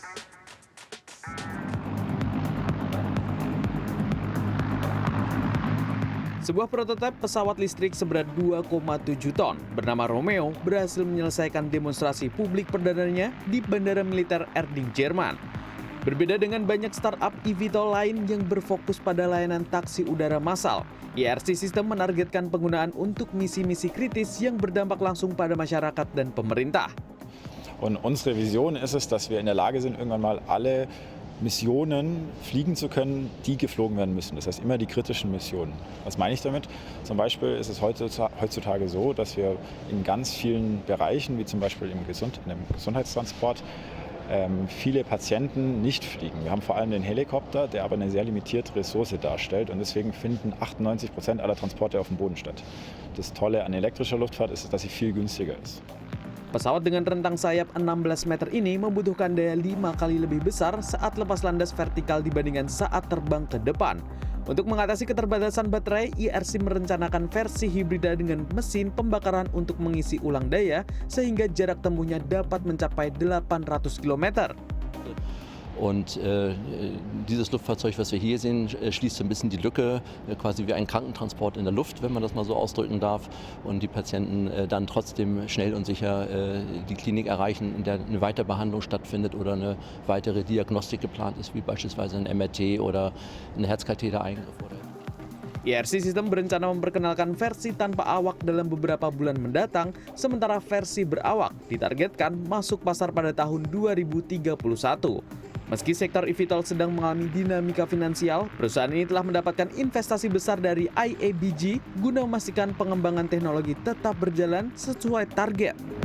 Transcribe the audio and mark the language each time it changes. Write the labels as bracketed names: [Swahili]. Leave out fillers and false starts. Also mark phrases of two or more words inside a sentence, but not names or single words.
[Indonesian] Sebuah prototipe pesawat listrik seberat 2,7 ton bernama Romeo berhasil menyelesaikan demonstrasi publik perdananya di Bandara Militer Erding, Jerman. Berbeda dengan banyak startup eVTOL lain yang berfokus pada layanan taksi udara massal, ERC System menargetkan penggunaan untuk misi-misi kritis yang berdampak langsung pada masyarakat dan pemerintah. [German] Und unsere Vision ist es, dass wir in der Lage sind, irgendwann mal alle Missionen fliegen zu können, die geflogen werden müssen. Das heißt immer die kritischen Missionen. Was meine ich damit? Zum Beispiel ist es heutzutage so, dass wir in ganz vielen Bereichen, wie zum Beispiel im Gesundheitstransport, viele Patienten nicht fliegen. Wir haben vor allem den Helikopter, der aber eine sehr limitierte Ressource darstellt und deswegen finden 98% aller Transporte auf dem Boden statt. Das Tolle an elektrischer Luftfahrt ist, dass sie viel günstiger ist. [Indonesian] Pesawat dengan rentang sayap 16 meter ini membutuhkan daya 5 kali lebih besar saat lepas landas vertikal dibandingkan saat terbang ke depan. Untuk mengatasi keterbatasan baterai, ERC merencanakan versi hibrida dengan mesin pembakaran untuk mengisi ulang daya sehingga jarak tempuhnya dapat mencapai 800 km. [German] Und dieses Luftfahrzeug, was wir hier sehen, schließt ein bisschen die Lücke, quasi wie ein Krankentransport in der Luft, wenn man das mal so ausdrücken darf. Und die Patienten dann trotzdem schnell und sicher die Klinik erreichen, in der eine Weiterbehandlung stattfindet oder eine weitere Diagnostik geplant ist, wie beispielsweise ein MRT oder ein Herzkatheter-Eingriff. [Indonesian] ERC System berencana memperkenalkan versi tanpa awak dalam beberapa bulan mendatang, sementara versi berawak ditargetkan masuk pasar pada tahun 2031. Meski sektor eVTOL sedang mengalami dinamika finansial, perusahaan ini telah mendapatkan investasi besar dari IABG guna memastikan pengembangan teknologi tetap berjalan sesuai target.